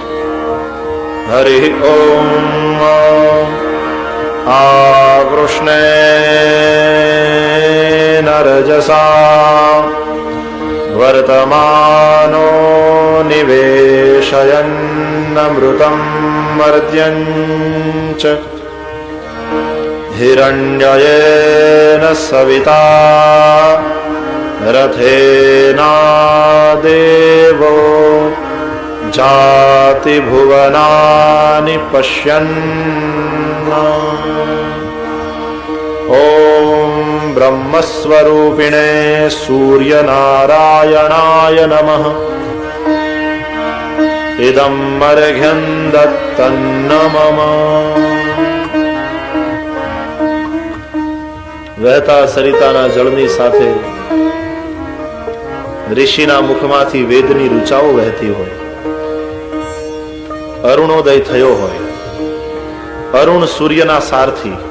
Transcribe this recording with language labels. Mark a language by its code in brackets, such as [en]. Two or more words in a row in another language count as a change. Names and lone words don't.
[sa] હરિ ઓમ આવૃષ્ણે નરજસા વર્તમાનો નિવેશયન્નમૃતં મર્ત્યંચ हिरण्ययेन सविता रथेना देवो जाति भुवनानि पश्यन्. ओम ब्रह्मस्वरूपिणे सूर्यनारायणाय नमः. इदं अर्घ्यं दत्तं मम. [gu] વહેતા સરિતાના જળની સાથે ઋષિના મુખમાંથી વેદની ઋચાઓ વહેતી હોય. અરુણોદય થયો હોય. અરુણ સૂર્યના સારથી.